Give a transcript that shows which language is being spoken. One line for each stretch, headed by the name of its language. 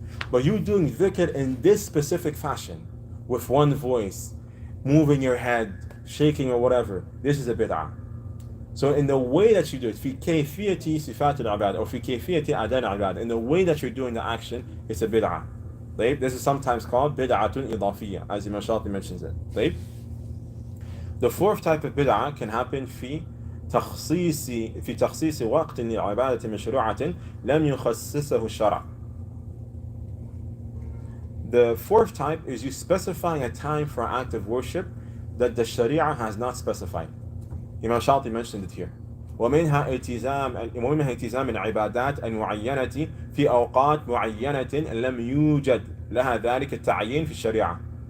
English: But you doing dhikr in this specific fashion, with one voice, moving your head, shaking or whatever, this is a bid'ah. So in the way that you do it,
Arabic: في كيفية صفات العبادة
English: or
Arabic: في كيفية أداء العبادة,
English: in the way that you're doing the action, it's a bid'ah. Right? This is sometimes called bid'atun idafiyya, as Imam Shati mentions it. Right? The fourth type of bid'ah can happen
Arabic: في تخصيص وقت لعبادة مشروعة لم يخصصه الشرع.
English: The fourth type is you specifying a time for an act of worship that the Sharia has not specified. Imam Shati mentioned it here.
Arabic: ومنها التزام العبادات المعينة في أوقات معينة لم يوجد لها ذلك التعيين في الشريعة.